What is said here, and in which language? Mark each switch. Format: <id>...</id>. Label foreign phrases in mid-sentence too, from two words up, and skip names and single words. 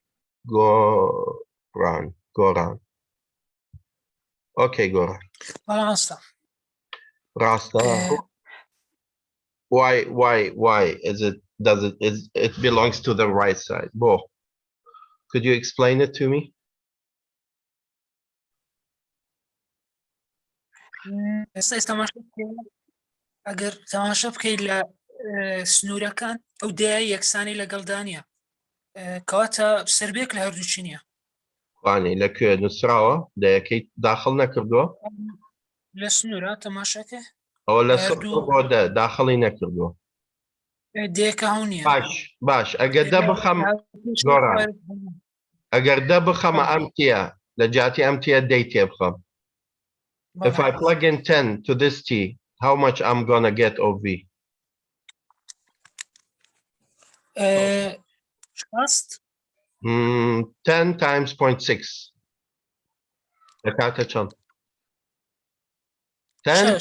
<en>Go run. Okay, go run. Rasta. Why is it? It belongs to the right side? Bo, could you explain it to me?</en> <ckb>ئەگەر تەماشا بکەیت لە سنوورەکان ئەو دەیە یەکسانی لەگەڵدا نیە کەواتە سربێک لە هەردووچی نیە وانێ لەکوێ نووسراوە دەیەکەی داخل نەکردووە لە سنوورە تەماشاکە ئەوە لە سەر داخڵی نەکردووە دەیەکە هەو نییە باش ئەگەر دە بخەم گۆڕان ئەگەر دە بخەمە ئەم تیە لە جاتی ئەم تیە دەی تێ بخەم.</ckb> <en>If I plug in 10 to this T, how much I'm gonna get of V? Just 10 times 0.6. The 10?</en>